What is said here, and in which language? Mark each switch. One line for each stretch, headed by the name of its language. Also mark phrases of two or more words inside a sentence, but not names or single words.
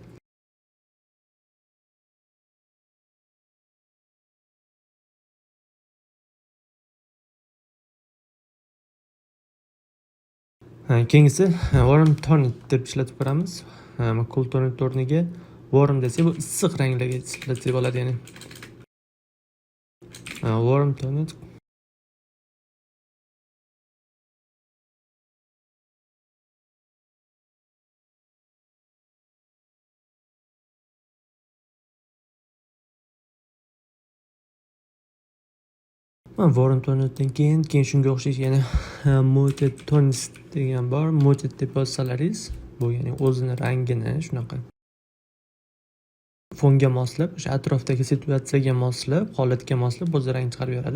Uzbek: Keyingisi
English: warm tone
Uzbek: deb ishlatib ko'ramiz.
English: Cool tone
Uzbek: o'rniga warm desak, bu issiq ranglarga ishlatsak bo'ladi, ya'ni
English: warm tone. Warm tonedan
Uzbek: keyin shunga o'xshash yana
English: muted tones
Uzbek: degan bor. Muted deb yozsalaringiz, bu ya'ni o'zini rangini shunaqa fonga moslab, o'sha atrofdagi situatsiyaga moslab, holatga moslab o'z rang chiqarib beradi.